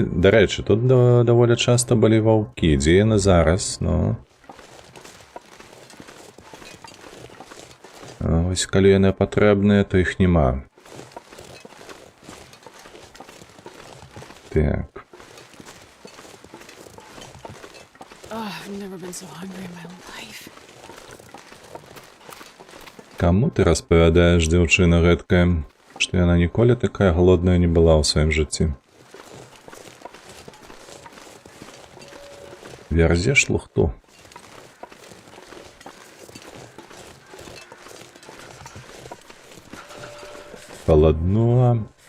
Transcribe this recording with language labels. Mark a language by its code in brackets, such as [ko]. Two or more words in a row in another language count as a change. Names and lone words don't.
[be] Дарэчы, тут даволі часта былі ваўкі. Дзе яны зараз? Ну. Вось калі яны патрэбныя, то іх няма. Так. [en] I've never been so hungry in my life. [be] Каму ты распавядаеш, дзяўчына гэткая, што яна ніколі такая голодная не была ў сваім жыцці? Вярзеш лухту? Холоднула.